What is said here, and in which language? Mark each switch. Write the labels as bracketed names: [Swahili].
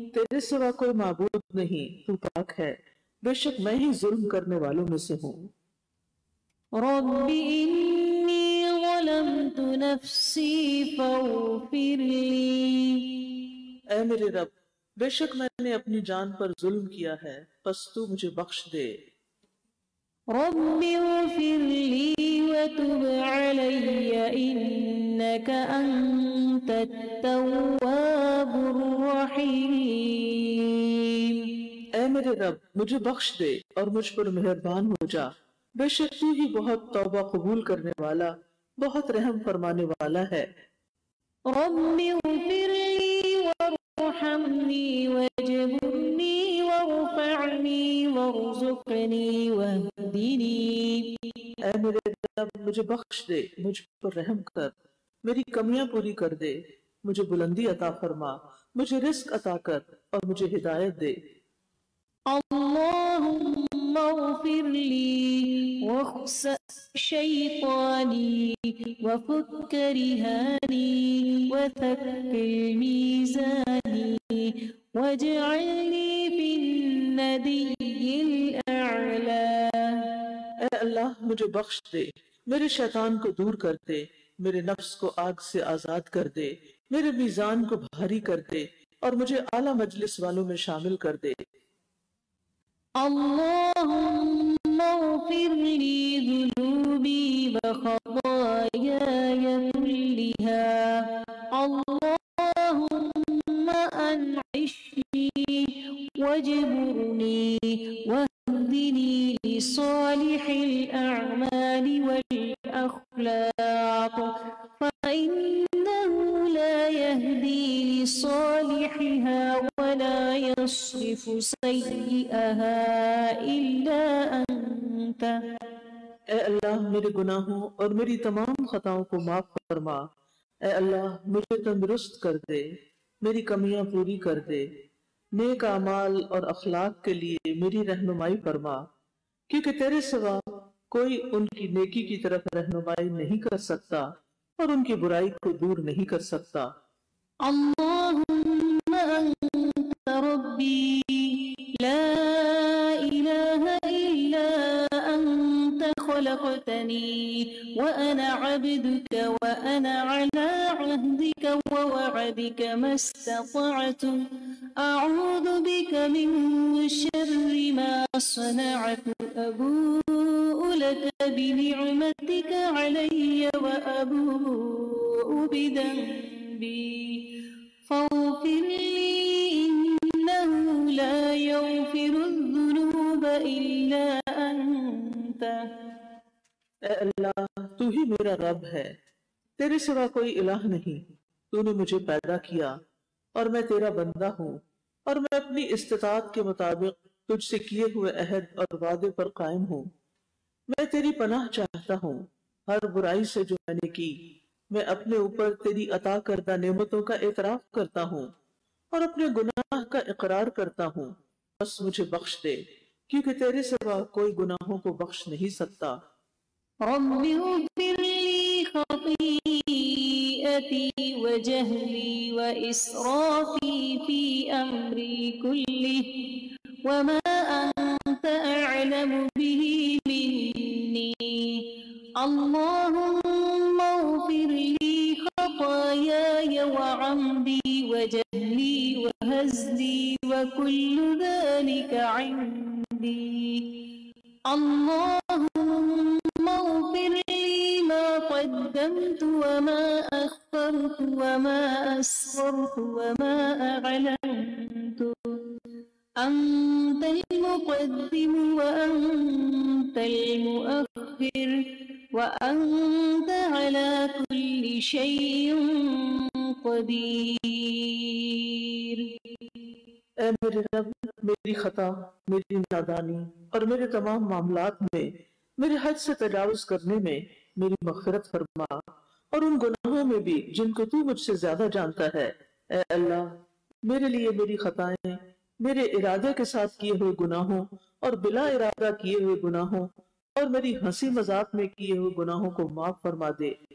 [Urdu] تیرے سوا کوئی معبود نہیں، تو پاک ہے، بے شک میں ہی ظلم کرنے والوں میں سے ہوں. [Arabic] رب انی ظلمت نفسی فاغفر لی. [Urdu] اے میرے رب، بے شک میں نے اپنی جان پر ظلم کیا ہے، پس تو مجھے بخش دے. [Arabic] رب اغفر لی وتب علی انک انت التواب الرحیم. [Urdu] اے میرے رب، مجھے بخش دے اور مجھ پر مہربان ہو جا، بے شک تو ہی بہت توبہ قبول کرنے والا، بہت رحم فرمانے والا ہے. [Arabic] رب اغفر لی وارحمنی واجبرنی وارفعنی وارزقنی واہدنی. [Urdu] اے میرے رب، مجھے بخش دے، مجھ پر رحم کر، میری کمیاں پوری کر دے، مجھے بلندی عطا فرما، مجھے رزق عطا کر اور مجھے ہدایت دے. [Arabic] اللہم اغفر لی واخسأ شیطانی وفك رهاني وثقل ميزاني واجعلني في الندي الأعلى. [Urdu] اے اللہ مجھے بخش دے، میرے شیطان کو دور کر دے، میرے نفس کو آگ سے آزاد کر دے، میرے میزان کو بھاری کر دے اور مجھے اعلیٰ مجلس والوں میں شامل کر دے۔ [Arabic] اللهم اغفر لي ذنوبي وخطاياي كلها. اللهم أنعشني واجبرني واهدني لصالح الأعمال والأخلاق، فإنه لا يهدي لصالحها ولا يصرف سيئها إلا أنت. [Urdu] اے اللہ میرے گناہوں اور میری تمام خطاؤں کو معاف فرما۔ اے اللہ مجھے تندرست کر دے، میری کمیاں پوری کر دے، نیک اعمال اور اخلاق کے لیے میری رہنمائی فرما، کیونکہ تیرے سوا کوئی ان کی نیکی کی طرف رہنمائی نہیں کر سکتا اور ان کی برائی کو دور نہیں کر سکتا۔ [Arabic] اللهم أنت ربي لا إله إلا أنت، خلقتني وأنا عبدك وأنا على عهدك ووعدك ما استطعت، أعوذ بك من شر ما صنعت، أبوء لك بنعمتك علي وأبوء بذنبي فاغفر لي إنه لا يغفر الذنوب إلا أنت. [Urdu] اے اللہ تو ہی میرا رب ہے، تیرے سوا کوئی الہ نہیں، تو نے مجھے پیدا کیا اور میں تیرا بندہ ہوں، اور میں اپنی استطاعت کے مطابق تجھ سے کیے ہوئے عہد اور وعدے پر قائم ہوں۔ میں تیری پناہ چاہتا ہوں ہر برائی سے جو میں نے کی۔ میں اپنے اوپر تیری عطا کردہ نعمتوں کا اعتراف کرتا ہوں اور اپنے گناہ کا اقرار کرتا ہوں، بس مجھے بخش دے، کیونکہ تیرے سوا کوئی گناہوں کو بخش نہیں سکتا۔ [Arabic] رب اغفر لي خطيئتي وجهلي وإسرافي في أمري كله وما أنت أعلم به مني. اللهم اغفر لي خطاياي وعمدي وجهلي وهزلي وكل ذلك عندي. اللهم اغفر لي ما قدمت وما أخرت وما أسررت وما أعلنت، أنت المقدم وأنت المؤخر وأنت على كل شيء قدير. [Urdu] اے میرے رب، میری خطا، میری نادانی اور میرے تمام معاملات میں میرے حد سے تجاوز کرنے میں میری مغفرت فرما، اور ان گناہوں میں بھی جن کو تو مجھ سے زیادہ جانتا ہے۔ اے اللہ میرے لیے میری خطائیں، میرے ارادے کے ساتھ کیے ہوئے گناہوں اور بلا ارادہ کیے ہوئے گناہوں اور میری ہنسی مذاق میں کیے ہوئے گناہوں کو معاف فرما دے،